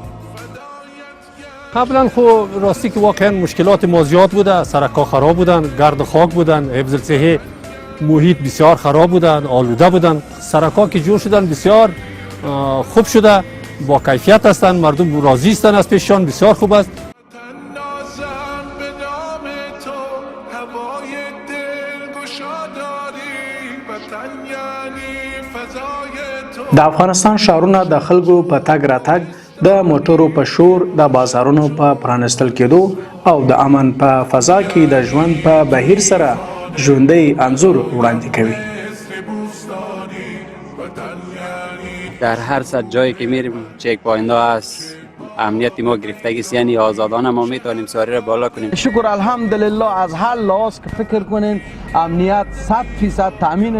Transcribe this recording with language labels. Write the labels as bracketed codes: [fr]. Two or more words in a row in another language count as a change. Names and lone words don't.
[fa] قبلا خب راستی که واقعا مشکلات ما زیاد بوده، سرکا خراب بودن، گرد و خاک بودن، حفظ الصحه محیط بسیار خراب بودن، آلوده بودن. سرکا که جور شدن بسیار خوب شده، با کیفیت هستند، مردم راضی هستند از پیششان، بسیار خوب است. [ps] د افغانستان ښارونه د خلکو په تګ راتګ، د موټرو په شور، د بازارونو په پرانستل کېدو او د امن په فضا کې د ژوند په بهیر سره ژوندی انځور وړاندې کوي. [fa] در هر صد جایی که میریم [en] check point [fa] هست، امنیت ما گرفتگی است، یعنی آزادانه ما میتونیم سواری را بالا کنیم. شکر الحمدلله از هر لحاظ که فکر کنین امنیت 100% تامین.